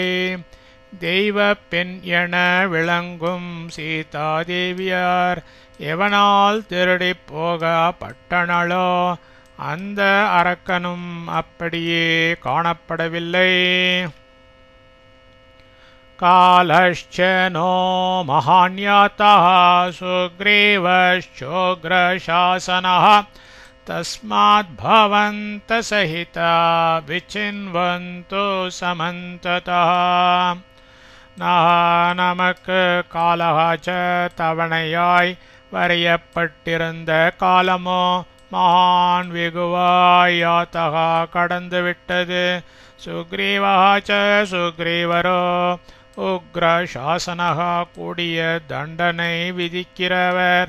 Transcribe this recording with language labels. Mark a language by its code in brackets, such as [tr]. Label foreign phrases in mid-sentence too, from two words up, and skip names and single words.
[ta] தெய்வ பெண் என விளங்கும் சீதா தேவியார் எவனால் திருடி போகப்பட்டனளோ அந்த அரக்கனும் அப்படியே காணப்படவில்லை. [sa] காலश्च नो महान्यातः सुग्रीवश्चोग्रशासनः तस्मात् भवन्तः सहिता विचिन्वन्तु समन्ततः. [ta] நமக்கு [sa] कालः च [ta] தவணையாய் வரையப்பட்டிருந்த காலமோ மகான் வெகுவாய் யாத்தகா கடந்துவிட்டது. [sa] सुग्रीवः च [ta] சுக்ரீவரோ [sa] उग्र शासनः [ta] கூடிய தண்டனை விதிக்கிறவர்.